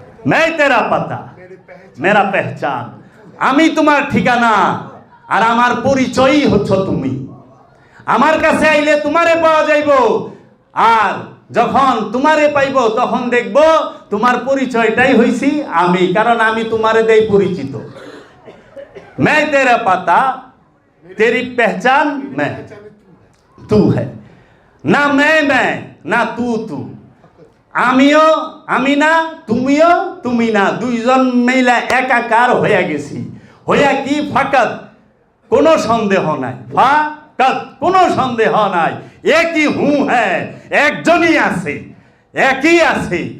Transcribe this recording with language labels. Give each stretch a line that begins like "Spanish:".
Urdu: मैं तेरा पता मेरा पहचान,
Bangla: আমি তোমার ঠিকানা, আর আমার পরিচয়ই হচ্ছ তুমি। আমার কাছে আইলে তোমারে পাওয়া যাইব, আর যখন তোমারে পাইব তখন দেখব তোমার পরিচয়টাই হইছি আমি, কারণ আমি তোমারে দেই পরিচিত।
Urdu: मैं तेरा पता तेरी पहचान मैं तू है, না मैं না তু।
Bangla: আমিও আমি না, তুমিও তুমি না, 2 জন মিলে একাকার হয়ে গেছি। হইয়া কি? ফাকাত, কোনো সন্দেহ নাই, ফাকাত কোনো সন্দেহ নাই। একই হুঁ হ্যাঁ, একজনই আছে, একই আছে।